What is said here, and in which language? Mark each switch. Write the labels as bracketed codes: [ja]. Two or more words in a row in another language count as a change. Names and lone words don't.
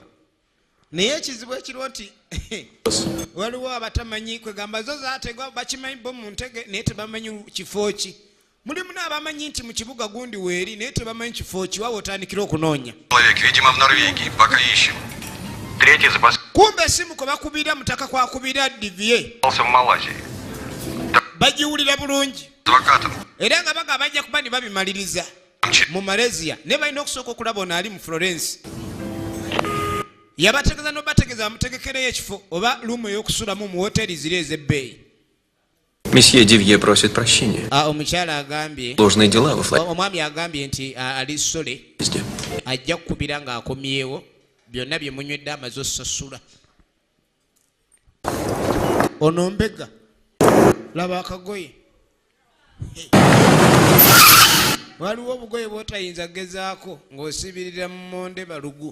[lg] Naye ekizibu ekiriwo nti waliwo abatamanyi kwegamba zo zaategwa bakimanyi bbomu ntege naye tebamanyi kifo ki. Mulimu n'abamanyi nti mu kibuga gundi weeri naye tebamanyi kifo ki wawe otandikira okunoonya. [ru] Человек, видимо, в Норвегии. Пока ищем. Третий запас [lg] Kumbe essimu kwe bakubira mutaka kwakubira Divier [ru] в Малайзии. [lg] bagiwulira bulungi [ru] Адвокатом. [lg] era nga baga bajja kuba ne babimaliriza. mu Malaysia ne balina okusooka okulaba ono ali mu Florence. Yabategeza n'obategeza bamutegekereyo ekifo oba lumu ey'okusulamu mu hoteli ziri ez'ebbeeyi. [ru] Месье Дивье просит прощения. [lg] Omukyala agambye, [ru] Ложные дела во [lg] omwami agambye nti ali Sole [ru] Флориде. [lg] ajja kukubira ng'akomyewo byonna bye munywedde amaze osasula. Ono mbega laba akagoye. Waliwo obugoye bw'otayinza gezaako ng'osibirira mu monde balugu.